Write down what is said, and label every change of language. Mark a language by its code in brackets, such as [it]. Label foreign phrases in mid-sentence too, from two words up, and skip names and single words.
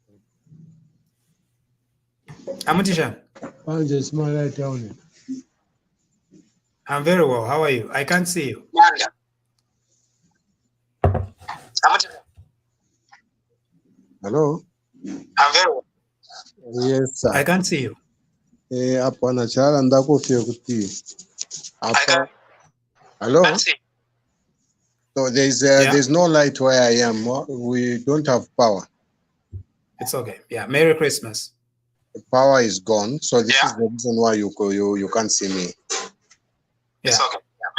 [en] Amutishan. I'm very well. How are you? I can't see you. Hello? I'm very well. Yes, sir. I can't see you. Apana chala ndako kuti. Hello? So there's no light where I am. We don't have power. It's okay. Yeah. Merry Christmas. The power is gone. So this is the reason why you can't see me. Yeah. It's okay. Yeah.